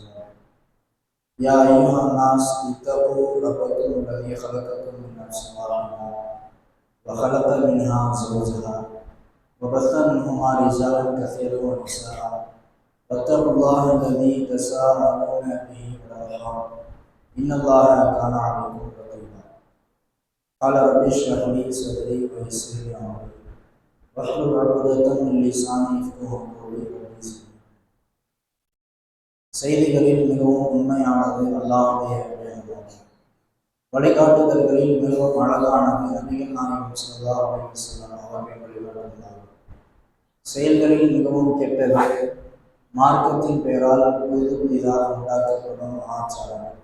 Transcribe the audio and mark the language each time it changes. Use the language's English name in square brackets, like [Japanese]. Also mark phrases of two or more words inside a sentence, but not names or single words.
[Arabic] يا أيها الناس اتقوا ربكم الذي خلقكم من نفس واحدة وخلق منها زوجها وبث منهما رجالا كثيرا ونساء واتقوا الله الذي تساءلون به والأرحام إن الله كان عليكم رقيبا. قال رب اشرح لي صدري ويسر لي أمري واحلل عقدة من لساني يفقهوا قولي. [Tamil] செய்திகளில் மிகவும் உண்மையானது அல்லாஹ்வுடைய வேதமாகும். வழிகாட்டுதல்களில் மிகவும் அழகானது நபிகள் நாயகம் [Arabic] صلى الله عليه وسلم [Tamil] அவர்கள் வழிகாட்டுகிறார்கள். செயல்களில் மிகவும் கெட்டது மார்க்கத்தின் பெயரால் புதிதாக உண்டாக்கப்படும் அனாச்சாரங்கள்.